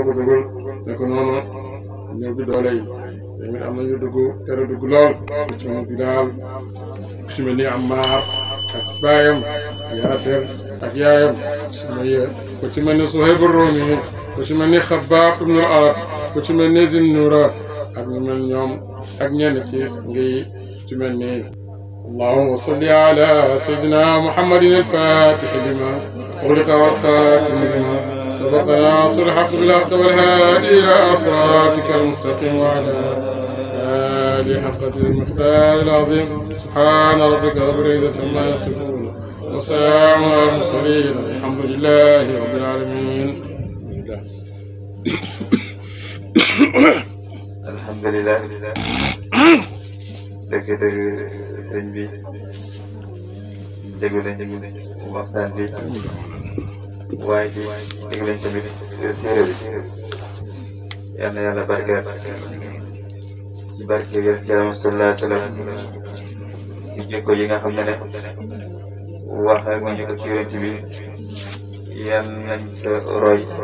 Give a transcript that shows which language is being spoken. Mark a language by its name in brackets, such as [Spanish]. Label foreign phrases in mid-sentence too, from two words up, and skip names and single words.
[Wolof] ko dugal ne ko noonu ñëw bi doole yi tamit am nañu dugg tere dugg lool ku ci mel Bilaal ku ci mel ni Ammaar ak baayam Yaasir ak yaayam Sumayya ku ci mel ni Suhayb ar-Rumi ku ci mel ni Xabbaab ibn al-Arab ku ci mel ni Zinnuura ak ñu mel ñoom ak ñenn ci ngi ci mel ni [Arabic] اللهم صل على سيدنا محمد الفاتح لما أغلق والخاتم لما سبق ناصر الحق بالحق والهادي إلى صراطك المستقيم وعلى آله حق المقدار العظيم سبحان ربك رب العزة عما يصفون وسلام على المرسلين الحمد لله رب العالمين. [Wolof] الحمد لله dëgg-dëgg sëñ bi déglu nañ waxtaan bi waaye déglu nañ tamit séeréer bi yal na yàlla barkeel ci barke bi Yàlla [Arabic] صلى الله عليه وسلم [Wolof] ci jikko yi nga xam ne wax nga ñu ko ci Yonent bi yal nañ sa roy